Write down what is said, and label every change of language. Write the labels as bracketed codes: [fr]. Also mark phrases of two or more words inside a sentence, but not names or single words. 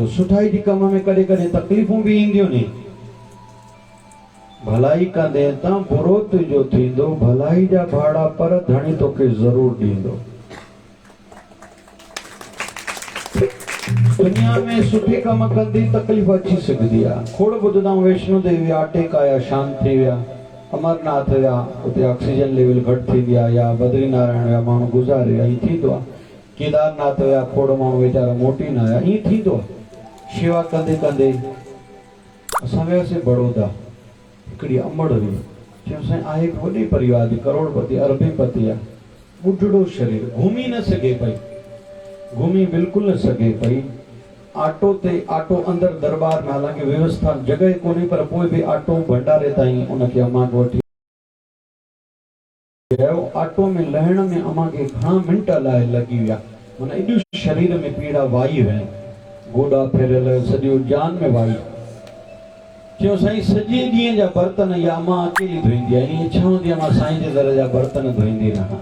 [sd] सुठाई जे कम में कॾहिं कॾहिं तकलीफ़ूं बि ईंदियूं नी। भलाई कंदे तां बुरो तुंहिंजो थींदो, भलाई जा भाड़ा पर धणी तोखे ज़रूर ॾींदो। दुनिया में सुठे कम कंदे तकलीफ़ अची सघंदी आहे। खोड़ ॿुधंदा आहियूं, वैष्णो देवी अटैक आया, शांत थी विया, अमरनाथ विया, उते ऑक्सीजन लेवल घटि थी विया, या बद्रीनारायण विया, माण्हू गुज़ारे विया, ईअं थींदो आहे। केदारनाथ विया, खोड़ माण्हू वीचारा मोटी न आया, ईअं थींदो आहे। शेवा कंदे कंदे असां वियासीं बड़ौदा, हिकिड़ी अमड़ हुई, चयोसीं आहे हिकु वॾे परिवार जी, करोड़पति अरबीपति आहे, ॿुढड़ो शरीर, घुमी न सघे पई, घुमी बिल्कुल न सघे पई। ऑटो ते, ऑटो अंदर दरबार में, हालांकि व्यवस्था जगह कोन्हे, पर पोइ बि ऑटो भंडारे ताईं उनखे अमां वठी वियो। ऑटो में लहण में अमां खे घणा मिंट लाइ लॻी विया, माना एॾियूं शरीर में पीड़ा वाई हुई, गोॾा फेरियल, सॼो जान में वाई। चयो साईं सॼे ॾींहं जा बर्तन या अमां अकेली धोईंदी आहे, ईअं इच्छा हूंदी आहे मां साईं जे दर जा बर्तन धोईंदी रहां।